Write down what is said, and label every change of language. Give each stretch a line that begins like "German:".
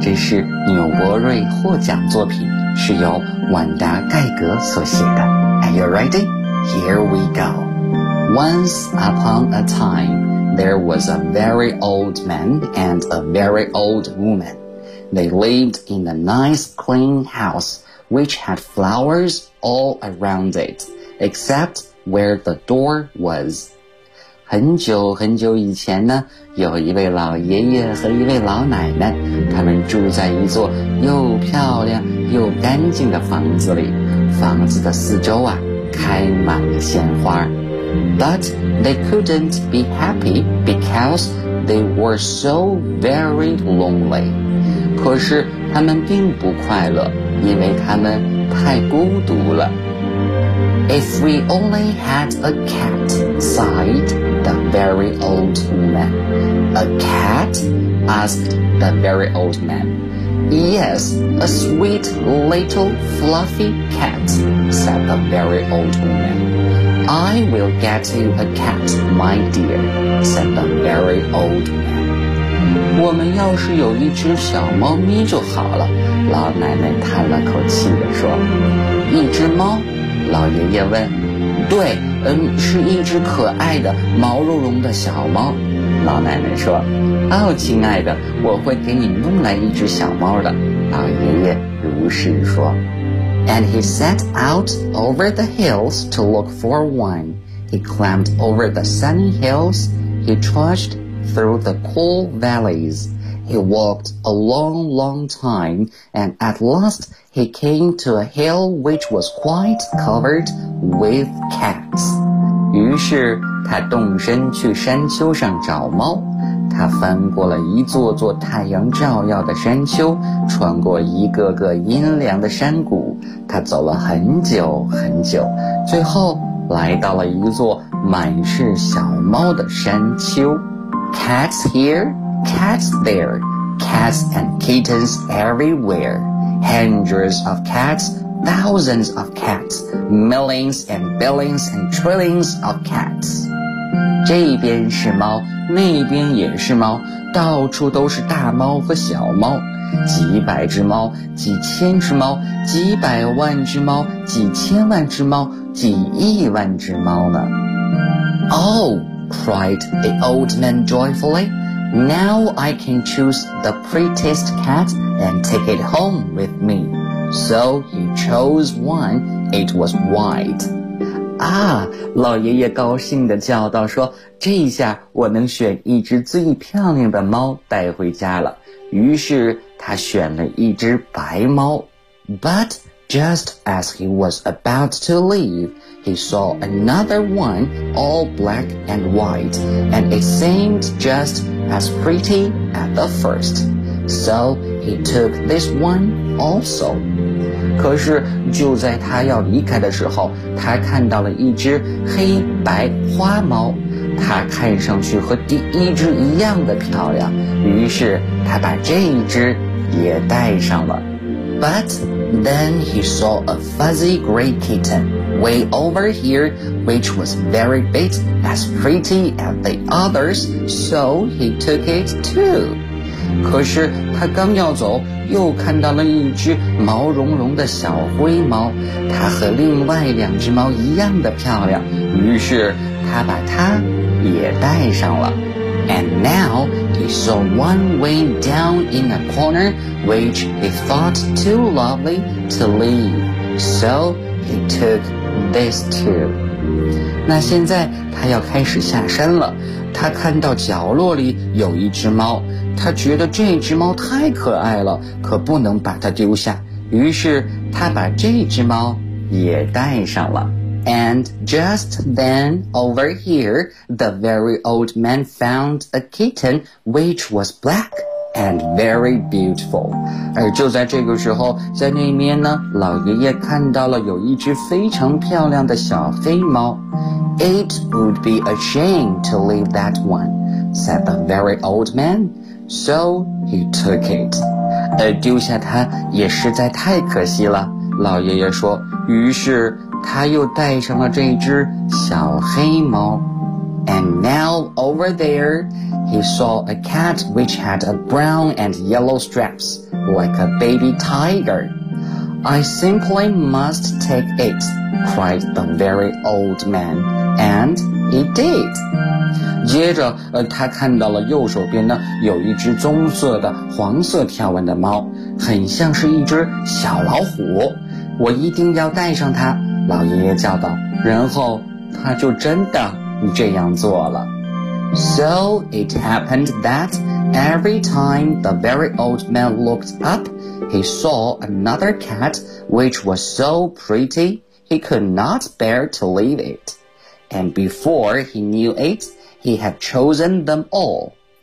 Chinese: 这是纽伯瑞获奖作品，是由万达盖格所写的。
English: Are you ready? Here we go. Once upon a time, there was a very old man and a very old woman. They lived in a nice clean house. Which had flowers all around it, except where the door was.
Chinese: 很久很久以前呢，有一位老爷爷和一位老奶奶，他们住在一座又漂亮又干净的房子里。房子的四周啊，开满了鲜花。
English: But they couldn't be happy because they were so very lonely.
Chinese: 可是他们并不快乐。因为他们太孤独了。
English: If we only had a cat, sighed the very old man. A cat? Asked the very old man. Yes, a sweet little fluffy cat, said the very old woman. I will get you a cat, my dear, said the very old man.
Chinese: 我们要是有一只小猫咪就好了，老奶奶叹了口气地说。一只猫？老爷爷问。对，是一只可爱的毛茸茸的小猫，老奶奶说。哦，亲爱的，我会给你弄来一只小猫的，老爷爷如实说。
English: And he set out over the hills to look for one. He climbed over the sunny hills. He trudgedthrough the cool valleys. He walked a long, long time, and at last he came to a hill which was quite covered with cats.
Chinese: 于是他动身去山丘上找猫。他翻过了一座座太阳照耀的山丘，穿过一个个阴凉的山谷。他走了很久很久，最后来到了一座满是小猫的山丘。
English: Cats here, cats there, cats and kittens everywhere. Hundreds of cats, thousands of cats, millions and billions and trillions of cats.
Chinese: 这边是猫，那边也是猫，到处都是大猫和小猫，几百只猫，几千只猫，几百万只猫，几千万只猫，几亿万只猫呢。
English: Oh!cried the old man joyfully. Now I can choose the prettiest cat and take it home with me. So he chose one. It was white.
Chinese: 啊，老爷爷高兴地叫道说，这一下我能选一只最漂亮的猫带回家了。于是他选了一只白猫。
English: But just as he was about to leave, he saw another one all black and white, and it seemed just as pretty as the first. So he took this one also.
Chinese: 可是就在他要离开的时候，他看到了一只黑白花猫。它看上去和第一只一样的漂亮，于是他把这一只也带上了。
English: But then he saw a fuzzy gray kitten way over here, which was very big, as pretty as the others, so he took it too.
Chinese: 可是他刚要走，又看到了一只毛茸茸的小灰猫，它和另外两只猫一样的漂亮，于是他把它也带上了。
English: And now he saw one way down in a corner, which he thought too lovely to leave. So he took this too.
Chinese: 那现在他要开始下山了。他看到角落里有一只猫，他觉得这只猫太可爱了，可不能把它丢下。于是他把这只猫也带上了。
English: And just then, over here, the very old man found a kitten which was black and very beautiful.
Chinese: 而就在这个时候，在那边呢，老爷爷看到了有一只非常漂亮的小黑猫。
English: It would be a shame to leave that one, said the very old man. So he took it.
Chinese: 丢下它也实在太可惜了，老爷爷说，于是他又带上了这只小黑猫。
English: And now over there, he saw a cat which had a brown and yellow straps, like a baby tiger. I simply must take it, cried the very old man, and he did.
Chinese: 接着他看到了右手边呢，有一只棕色的黄色条纹的猫，很像是一只小老虎，我一定要带上它，老爷爷叫道，然后他就真的这样做了。
English: So it happened that every time the very old man looked up, he saw another cat which was so pretty he could not bear to leave it. And before he knew it, he had chosen them all.